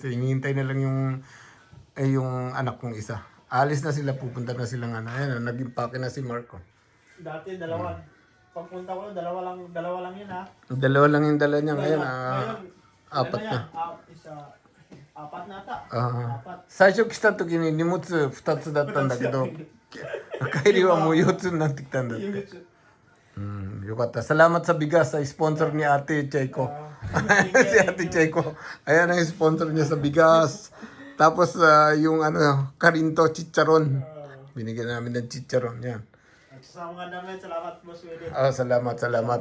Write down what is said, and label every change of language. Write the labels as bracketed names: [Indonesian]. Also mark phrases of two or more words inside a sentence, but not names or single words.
[Filipino] Hinihintay na lang yung anak kong isa. Alis na sila, pupunta na silang ayan, nag-impake na si Mark. Dati, 2. Pagpunta ko, dalawa lang yun ha. 2 lang yung dala niya ngayon. 4 na. 4 na ata. [Japanese] 最初来た時に荷物2つだったんだけど、帰りはもう4つになってきたんだって。 [Filipino] よかった。Salamat sa bigas sa sponsor ni Ate Cheiko. Si Ate Cheiko. Ayan ang sponsor niya sa bigas. Tapos yung karinto, chicharon. Binigyan namin ng chicharon. Yan. Sa mga damit, salamat Boss Willie. Salamat.